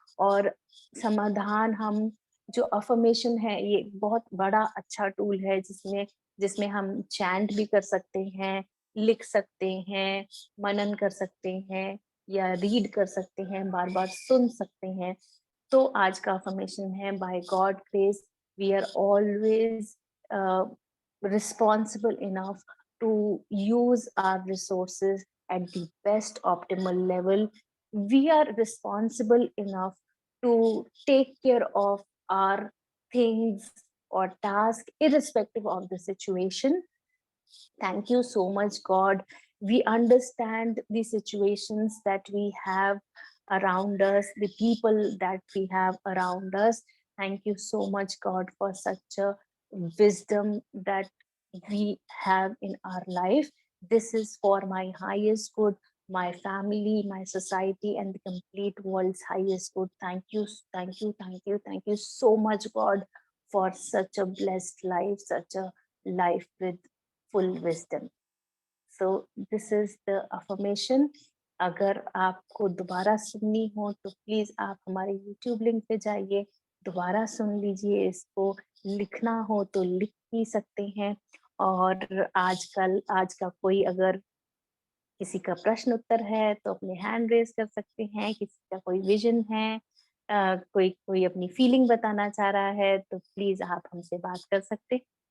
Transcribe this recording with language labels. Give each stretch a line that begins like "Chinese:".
Hindi: और समाधान हम जो अफर्मेशन है, ये बहुत बड़ा अच्छा टूल है जिसमें जिसमें हम चैंट भी कर सकते हैं, लिख सकते हैं, मनन कर सकते हैं, या रीड कर सकते हैं, बार बार सुन सकते हैं। तो आज का अफर्मेशन है,
English: By god grace we are always responsible enough to use our resources at the best optimal level. We are responsible enough to take care of our things or task irrespective of the situation. Thank you so much, God. We understand the situations that we have around us, the people that we have around us. Thank you so much, God, for such a wisdom that we have in our life. This is for my highest good, my family, my society, and the complete world's highest good. Thank you, thank you, thank you, thank you so much, God, for such a blessed life, such a life with full wisdom. So this is the affirmation.
Hindi: अगर आपको दोबारा सुननी हो तो please आप हमारे YouTube link पे जाइए, दोबारा सुन लीजिए इसको। लिखना हो तो लिख भी सकते हैं। और आज का कोई अगर किसी का प्रश्न उत्तर है तो अपने हैंड रेज कर सकते हैं, किसी का कोई विजन है, कोई कोई अपनी फीलिंग बताना चाह रहा है तो प्लीज आप हमसे बात कर सकते हैं।